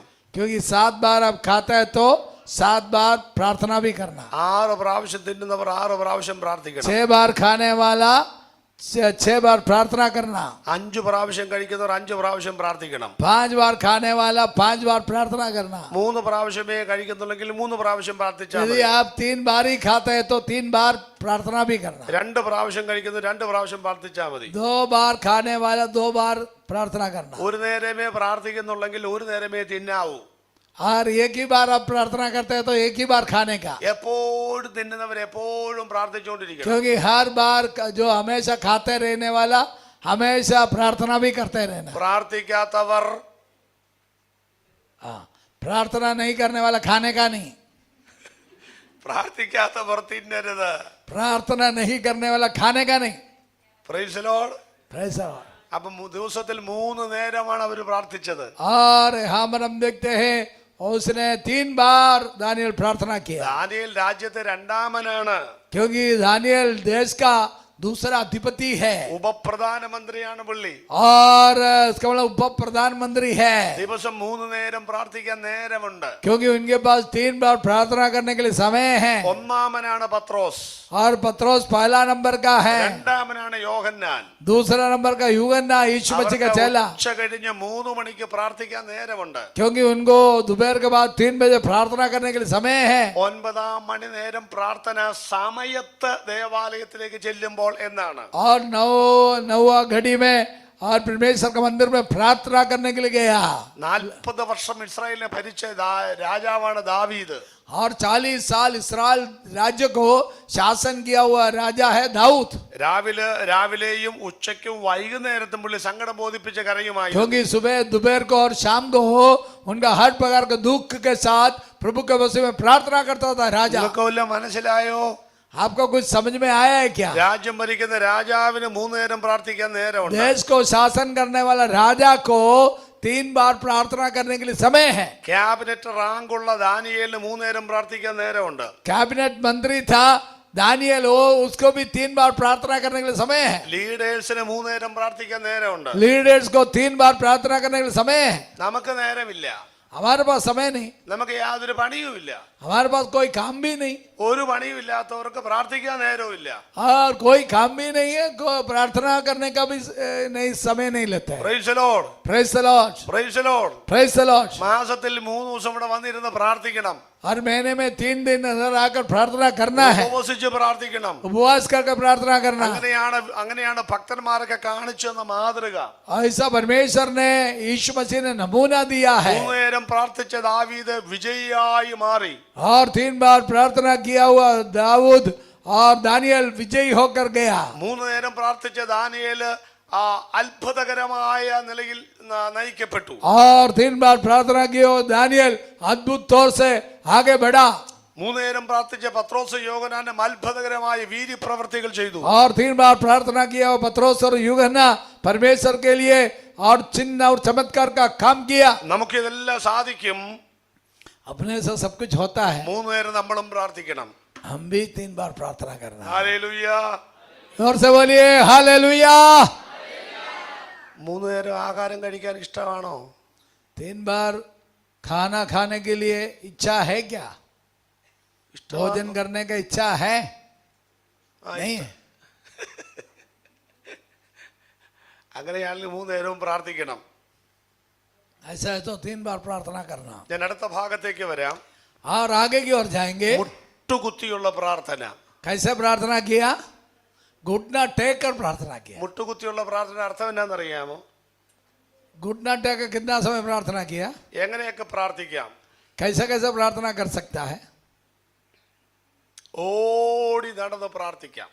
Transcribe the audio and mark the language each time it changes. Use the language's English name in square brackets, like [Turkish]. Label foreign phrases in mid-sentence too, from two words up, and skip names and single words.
[Hindi] क्योंकि 7 बार आप खाता है तो 7 बार प्रार्थना भी करना। [Malayalam] 6 പ്രാവശ്യം തിന്നുന്നവർ 6 പ്രാവശ്യം പ്രാർത്ഥിക്കണം. [Hindi] 6 बार खाने वाला 6 बार प्रार्थना करना। [Malayalam] 5 പ്രാവശ്യം കഴിക്കുന്നവർ 5 പ്രാവശ്യം പ്രാർത്ഥിക്കണം. [Hindi] 5 बार खाने वाला 5 बार प्रार्थना करना। [Malayalam] 3 പ്രാവശ്യമേ കഴിക്കുന്നുണ്ടെങ്കിൽ 3 പ്രാവശ്യം പ്രാർത്ഥിച്ചാൽ [Hindi] यदि [Malayalam] മതി. [Hindi] आप 3 बार ही खाते हैं तो 3 बार प्रार्थना भी करना। [Malayalam] 2 പ്രാവശ്യം കഴിക്കുന്നത് 2 പ്രാവശ്യം പ്രാർത്ഥിച്ചാൽ മതി. [Hindi] 2 बार खाने वाला 2 बार प्रार्थना करना। [Malayalam] ഒരു നേരമേ പ്രാർത്ഥിക്കുന്നുണ്ടെങ്കിൽ ഒരു നേരമേ തിന്നാവൂ. [Hindi] और एक ही बार आप प्रार्थना करते हैं तो एक ही बार खाने का, [Malayalam] എപ്പോഴും തിന്നുന്നവർ എപ്പോഴും പ്രാർത്ഥിച്ചുകൊണ്ടിരിക്കണം. [Hindi] क्योंकि हर बार जो हमेशा खाते रहने वाला हमेशा प्रार्थना भी करते रहना। [Malayalam] പ്രാർത്ഥിക്കാത്തവർ, [Hindi] प्रार्थना नहीं करने वाला खाने का नहीं, [Malayalam] പ്രാർത്ഥിക്കാത്തവർ തിന്നരുത്. [Hindi] प्रार्थना नहीं करने वाला खाने का नहीं। [English] Praise the Lord. Praise the Lord। [Malayalam] അപ്പം ദിവസത്തിൽ 3 നേരമാണ് അവർ പ്രാർത്ഥിച്ചത്. [Hindi] और हम देखते हैं उसने 3 बार दानियल प्रार्थना किया, [Malayalam] ദാനിയേൽ രാജ്യത്തെ രണ്ടാമനാണ്. [Hindi] क्योंकि दानियल देश का दूसरा अधिपति है, [Malayalam] ഉപപ്രധാനമന്ത്രിയാണ് പുള്ളി. [Hindi] और इसका मतलब उप प्रधानमंत्री है, [Malayalam] ദിവസം 3 നേരം പ്രാർത്ഥിക്കാൻ നേരമുണ്ട്. [Hindi] क्योंकि उनके पास 3 बार प्रार्थना करने के लिए समय है। [Malayalam] ഒന്നാമനാണ് പത്രോസ്, [Hindi] और पत्रोस पहला नंबर का है, [Malayalam] രണ്ടാമനാണ് യോഹന്നാൻ. [Hindi] दूसरा नंबर का यूहन्ना यीशु मसीह का चेला, [Malayalam] ഉച്ച കഴിഞ്ഞ് 3 മണിക്ക് പ്രാർത്ഥിക്കാൻ നേരമുണ്ട്. [Hindi] क्योंकि उनको दोपहर के बाद 3 बजे प्रार्थना करने के लिए समय है। [Malayalam] 9 മണി നേരം പ്രാർത്ഥന സമയത്ത് ദേവാലയത്തിലേക്ക് ചെല്ലുമ്പോൾ എന്നാണ്. [Hindi] और 9वां घड़ी में और परमेश्वर के मंदिर में प्रार्थना करने के लिए गया [Malayalam] 40 വർഷം ഇസ്രായേലിനെ ഭരിച്ച രാജാവാണ് ദാവീദ്. [Hindi] और 40 साल इस्राएल राज्य को शासन किया हुआ राजा है दाऊद. [Malayalam] രാവിലെയും ഉച്ചയ്ക്കും വൈകുന്നേരത്തും പുള്ളി സങ്കടം ബോധിപ്പിച്ച കരയുമായി. [Hindi] क्योंकि सुबह दोपहर को और शाम को उनका हर प्रकार के दुख के साथ प्रभु के वसीले में प्रार्थना करता था राजा. [Malayalam] നിങ്ങൾക്ക് വല്ലതും മനസ്സിലായോ? [Hindi] आपको कुछ समझ में आया है क्या? [Malayalam] രാജ്യം ഭരിക്കുന്ന രാജാവിന് 3 നേരം പ്രാർത്ഥിക്കാൻ നേരമുണ്ട്. [Hindi] देश को शासन करने वाला राजा को 3 बार प्रार्थना करने के लिए समय है. [Malayalam] ക്യാബിനറ്റ് റാങ്കുള്ള ദാനിയേലിന് 3 നേരം പ്രാർത്ഥിക്കാൻ നേരമുണ്ട്. [Hindi] कैबिनेट मंत्री था दानियल, वो उसको भी 3 बार प्रार्थना करने के लिए समय है. [Malayalam] ലീഡേഴ്സിന് 3 നേരം പ്രാർത്ഥിക്കാൻ നേരമുണ്ട്. [Hindi] लीडर्स को 3 बार प्रार्थना करने के लिए समय है. [Malayalam] നമുക്ക് നേരമില്ല. [Hindi] हमारे पास समय नहीं, [Malayalam] നമുക്ക് യാതൊരു പണിയുമില്ല. [Hindi] हमारे पास कोई काम भी नहीं, [Malayalam] ഒരു പണിയുമില്ലാത്തവർക്ക് പ്രാർത്ഥിക്കാൻ നേരമില്ല. [Hindi] और कोई काम भी नहीं है, प्रार्थना करने का भी नहीं समय नहीं लेते हैं. [English] Praise the Lord, Praise the Lord, Praise the Lord. praise the Lord. [Malayalam] മാസത്തിൽ 3 ദിവസം ഇവിടെ വന്നിരുന്ന് പ്രാർത്ഥിക്കണം. [Hindi] हर महीने में 3 दिन नजर आकर प्रार्थना करना है, [Malayalam] ഉപവസിച്ച് പ്രാർത്ഥിക്കണം. [Hindi] उपवास करके प्रार्थना करना है. [Malayalam] അങ്ങനെയാണ് ഭക്തന്മാരൊക്കെ കാണിച്ചു തന്ന മാതൃക. [Hindi] ऐसा परमेश्वर ने यीशु मसीह ने नमूना दिया है. [Malayalam] 3 നേരം പ്രാർത്ഥിച്ച ദാവീദ് വിജയിയായി മാറി. [Hindi] और 3 बार प्रार्थना किया हुआ दाऊद और दानियल विजयी होकर गया. [Malayalam] 3 നേരം പ്രാർത്ഥിച്ച ദാനിയേല് അത്ഭുതകരമായ നിലയിൽ നയിക്കപ്പെട്ടു. [Hindi] और 3 बार प्रार्थना किया हुआ दानियल अद्भुत तौर से आगे बढ़ा. [Malayalam] 3 നേരം പ്രാർത്ഥിച്ച പത്രോസ് യോഹന്നാനും അത്ഭുതകരമായ വീര്യപ്രവർത്തികൾ ചെയ്തു. [Hindi] और 3 बार प्रार्थना किया हुआ पत्रोस और यूहन्ना परमेश्वर के लिए और चिन्ह और चमत्कार का काम किया. [Malayalam] നമുക്കിതെല്ലാം സാധിക്കും. [Hindi] अपने से सब कुछ होता है. [Malayalam] 3 നേരം നമ്മളും പ്രാർത്ഥിക്കണം. [Hindi] हम भी 3 बार प्रार्थना करना है. [Malayalam] ഹല്ലേലൂയ. [Hindi] और से बोलिए हालेलुया. [Malayalam] 3 നേരം ആഹാരം കഴിക്കാൻ ഇഷ്ടമാണോ? [Hindi] 3 बार खाना खाने के लिए इच्छा है क्या? भोजन करने का इच्छा है? नहीं है. [Malayalam] അങ്ങനെയാണെങ്കിൽ 3 നേരവും പ്രാർത്ഥിക്കണം. [Hindi] ऐसा है तो 3 बार प्रार्थना करना. [Malayalam] ഞാൻ അടുത്ത ഭാഗത്തേക്ക് വരാം. [Hindi] और आगे की ओर जाएंगे. [Malayalam] മുട്ടുകുത്തിയുള്ള പ്രാർത്ഥന. [Hindi] कैसे प्रार्थना किया? घुटना टेक कर प्रार्थना किया. [Malayalam] മുട്ടുകുത്തിയുള്ള പ്രാർത്ഥന അർത്ഥം എന്നാണെന്നറിയാമോ? [Hindi] घुटना टेक कर कितना समय प्रार्थना किया? [Malayalam] എങ്ങനെയൊക്കെ പ്രാർത്ഥിക്കാം? [Hindi] कैसे कैसे प्रार्थना कर सकता है? [Malayalam] ഓടി നടന്ന് പ്രാർത്ഥിക്കാം.